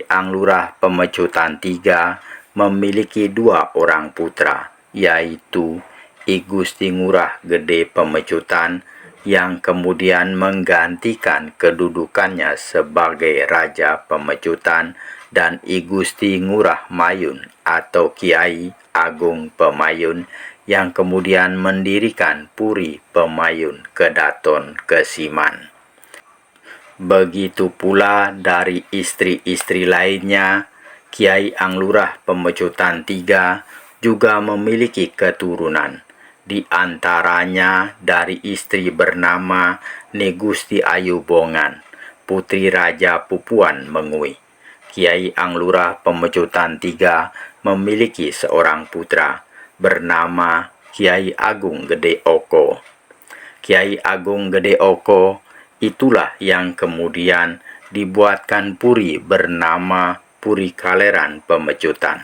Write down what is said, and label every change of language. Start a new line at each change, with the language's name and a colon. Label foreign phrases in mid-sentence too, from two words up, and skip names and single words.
Indonesian: Anglurah Pemecutan III memiliki dua orang putra, yaitu I Gusti Ngurah Gede Pemecutan yang kemudian menggantikan kedudukannya sebagai Raja Pemecutan, dan I Gusti Ngurah Mayun atau Kiai Agung Pemayun yang kemudian mendirikan Puri Pemayun Kedaton Kesiman. Begitu pula dari istri-istri lainnya, Kiai Anglurah Pemecutan III juga memiliki keturunan. Di antaranya dari istri bernama Negusti Ayu Bongan, putri Raja Pupuan Mengui. Kiai Anglurah Pemecutan III memiliki seorang putra bernama Kiai Agung Gede Oko. Kiai Agung Gede Oko itulah yang kemudian dibuatkan puri bernama Puri Kaleran Pemecutan.